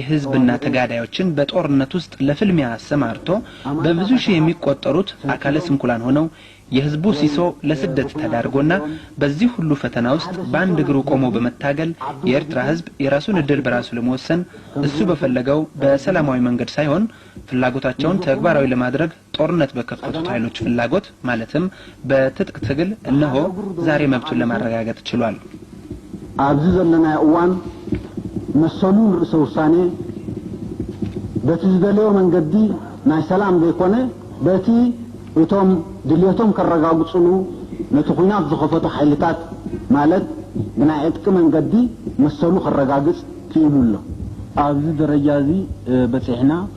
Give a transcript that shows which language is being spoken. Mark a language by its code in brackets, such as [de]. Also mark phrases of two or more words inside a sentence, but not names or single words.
[am] ህዝብና ተጋዳዮችን በጦርነት ውስጥ ለፍልሚያ አሰማርቶ በብዙ ሺህ የሚቆጠሩት አካለ ስንኩላን ሆነው የህዝቡ ሲሶ ለስደት ተዳርጎና በዚህ ሁሉ ፈተና ውስጥ በአንድ እግሩ ቆሞ በመታገል የኤርትራ ህዝብ የራሱን እድል በራሱ ለመወሰን እሱ በፈለገው በሰላማዊ መንገድ ሳይሆን ፍላጎታቸውን ተግባራዊ ለማድረግ ጦርነት በከፈቱት ኃይሎች ፍላጎት ማለትም በትጥቅ ትግል እነሆ ዛሬ መብቱን ለማረጋገጥ ችሏል። [ti] ኣብዚ ዘለና እዋን መሰሉን ርዕሰ ውሳኔ በትዝደለው መንገዲ ናይ ሰላም ዘይኮነ በቲ እቶም ድልየቶም ከረጋግጹሉ ነቲ ኩናት ዝኸፈቱ ኃይልታት ማለት ብናይ ዕጥቂ መንገዲ መሰሉ ከረጋግጽ ክኢሉሎ ኣብዚ ደረጃ እዚ በፂሕና